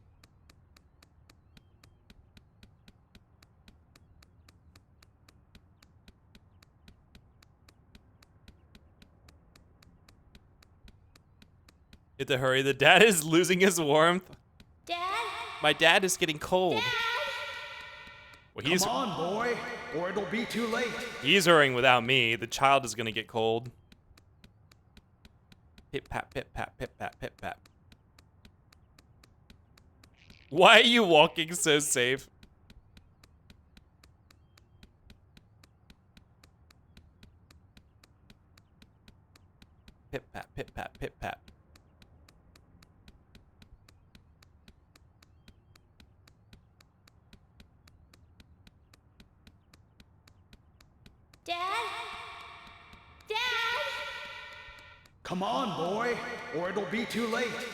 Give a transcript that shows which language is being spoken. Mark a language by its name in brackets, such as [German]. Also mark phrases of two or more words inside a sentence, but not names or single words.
[English] You have to hurry. The dad is losing his warmth. Dad? My dad is getting cold. Dad? Well, he's Come on, boy, or it'll be too late. he's hurrying without me. The child is gonna get cold. Pip pap, pip pap, pip pap, pip pap. Why are you walking so safe? Pip pap, pip pap, pip pap. Dad? Dad? Come on, boy, or it'll be too late.